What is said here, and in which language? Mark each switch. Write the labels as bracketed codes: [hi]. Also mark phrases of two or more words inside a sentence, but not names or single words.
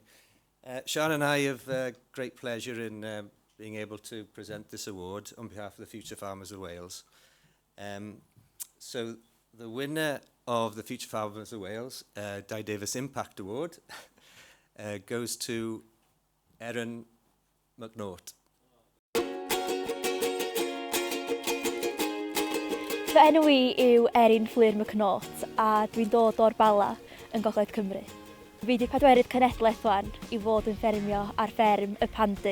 [en] Sian and I have great pleasure in being able to present this award on behalf of the Future Farmers of Wales. So the winner of the Future Farmers of Wales, Dai Davies Impact Award, goes to Erin McNaught. [cy] Fy enw i yw Erin Fflir McNaught a dwi'n dod o'r Bala yn Gogledd Cymru. Fi wedi pedwerydd cenedlaeth wan i fod yn ffermio ar fferm y Pandy.